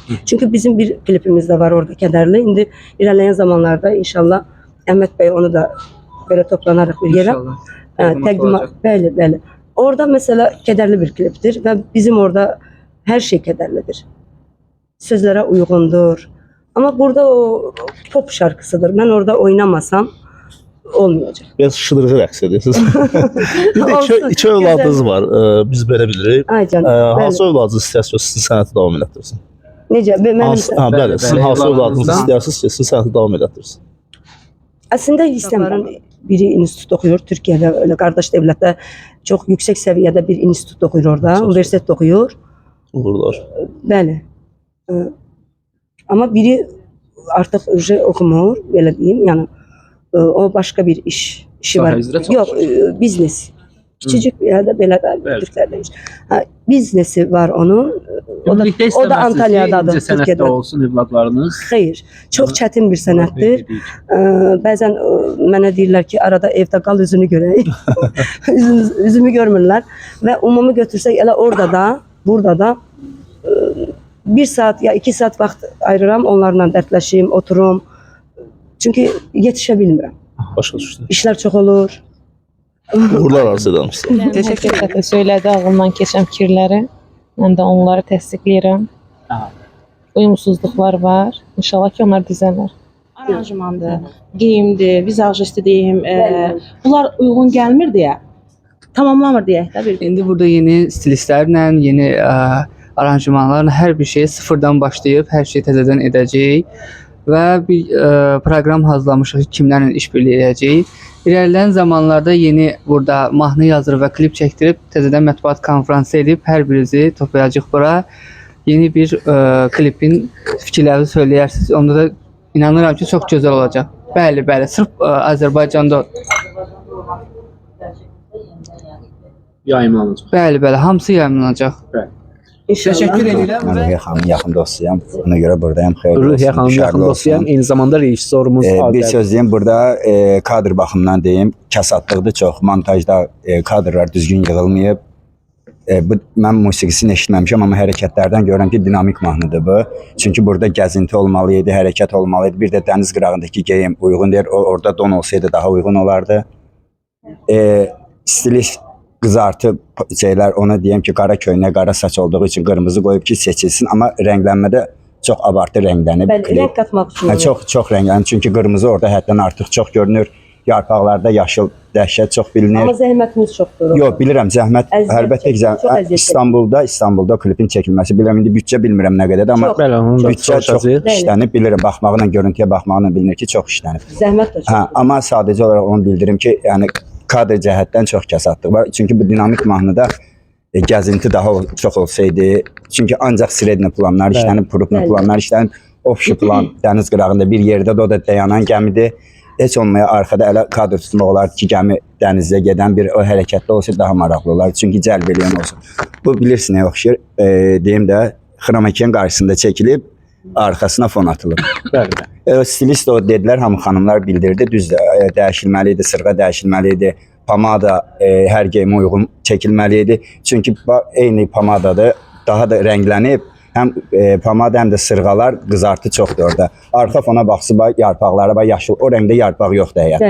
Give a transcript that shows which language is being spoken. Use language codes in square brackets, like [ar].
[az] Çünki bizim bir klipimiz də var orada kədərli. İndi irəliləyən zamanlarda inşallah Əhməd bəy onu da belə toplanarıq bir yerə. Təqdimat, bəli. Orada mesela kədərli bir klipdir və bizim orada hər şey kədərlidir. Sözlərə uyğundur. [tr] Ama burada o pop şarkısıdır. Ben orada oynamasam olmayacak. [az] Biraz şıdırğı rəqs edirsiniz. Bir də Olsun, iki övladınız var. Biz belə bilirik. Ay canım. Hansı övladınız istəyirsiniz sizin sənəti davam elətdirsin? Necə? Bəli, sizin hansı övladınız istəyirsiniz ki, sizin sənəti davam elətdirsin? [tr] Aslında istemiyorum. Biri institut okuyor Türkiye'de, öyle kardeş devlette çok yüksek seviyede bir institut okuyor orada, üniversite okuyor. [az] Uğurlar. Bəli. [tr] Ama biri artık öyle okumuyor, böyle diyeyim. Yani o başka bir işi var. Yok, biznes. Küçücük bir yerde böyle de Türklerdeymiş. [az] Biznesi var onun. O da Antalya'dadır, Türkiye'de. olsun evladlarınız. [tr] Hayır. Çok çetin bir sənətdir. [az] Bəzən mənə deyirlər ki, arada evdə qal üzünü görək. Üzümü görmürlər. Və umumi götürsək elə orada da, burada da 1 saat ya 2 saat vaxt ayırıram, onlarla dərdləşim, oturum. Çünki yetişə bilmirəm. Başa düşdüm. İşlər çox olur. Uğurlar arzu edirəm sizə. [tr] Teşekkür ederim. [az] Söylədi ağlından keçən fikirləri. Mən də onları təsdiqləyirəm. Uyumsuzluqlar var. İnşallah ki, onlar düzələr. Aranjmandır, geyimdir, vizajist deyim. Bunlar uyğun gəlmir deyə, tamamlamır deyək də bir. İndi burada yeni stilistlərlə, yeni aranjmanlarla hər bir şeyi sıfırdan başlayıb hər şeyi təzədən edəcəyik və bir proqram hazırlamışıq kimlərlə işbirliyi edəcəyik. [tr] İlerleyen zamanlarda [az] yeni burada mahnı yazır ve klip çektirip təzədən mətbuat konferansı edip hər birinizi toplayacaq bura. Yeni bir klipin fikirlərini söyləyərsiniz. Onda da inanıram ki, [tr] çok güzel olacak. [az] Bəli, sırf Azərbaycanda Yayımlanacaq. bəli, hamısı yayımlanacaq. Təşəkkür edirəm. Mən Ruhiyyə xanımın yaxın dostuyam. Ona görə buradayım. Xeyirli olsun. Ruhiyyə xanımın yaxın dostuyam. Eyni zamanda rejissorumuz. Bir söz deyim, burada kadr baxımından deyim, kəsadlıqdır çox. Montajda kadrlar düzgün yığılmayıb. Mən musiqisini eşitməmişəm, amma hərəkətlərdən görürəm ki, dinamik mahnıdır bu. Çünki burada gəzinti olmalı idi, hərəkət olmalı idi. Bir də dəniz qırağındakı geyim uyğun deyir. Orada don olsaydı daha uyğun olardı. Stilist qızartı şeyler, ona diyeyim ki, qara köynə, qara saç olduğu için qırmızı qoyub ki, seçilsin, amma rənglənmədə çox abartı rənglənib. Bəli, rəng katmaq üçün. Çox rənglənib, çünki qırmızı orada həddən artıq çox görünür. Yarpaqlarda yaşıl dəhşət çox bilinir. Amma zəhmətimiz çoxdur. Yox, bilirəm, zəhmət əlbəttə ki, İstanbulda klipin çəkilməsi, bilirəm, indi büdcə bilmirəm nə qədərdir, amma büdcə çox işlənib, bilirəm, baxmaqla, görüntüyə baxmaqla bilinir ki, çox işlənib. Zəhmət də çoxdur. Amma sadəcə olaraq onu bildirim ki, yəni kadr cəhətdən çox kəsadlıq var. Çünki bu dinamik mahnıda gəzinti daha çox olsaydı, çünki ancaq sredni planlar işlənib, prupni planlar işlənib, offşi plan dəniz qırağında bir yerdə də o da dayanan gəmidir. Heç olmaya arxada elə kadr tutmaq olar ki, gəmi dənizə gedən bir o hərəkətdə olsa daha maraqlı olar. Çünki cəlb eləyən olsun. Bu bilirsin nə oxşayır? Deyim də, xromakiyanın qarşısında çəkilib, arxasına fon atılıb. Stilist o dedilər, hamı xanımlar bildirdi. Düzdür, dəyişilməli idi, sırğa dəyişilməli idi. Pomada hər geyimə uyğun çəkilməli idi. Çünki eyni pomadadır, daha da rənglənib. Həm pomada, həm də sırğalar, qızartı çoxdur orada. Arxa fona baxsı, yarpaqlara, yaşıl, o rəngdə yarpaq yoxdur həyatda.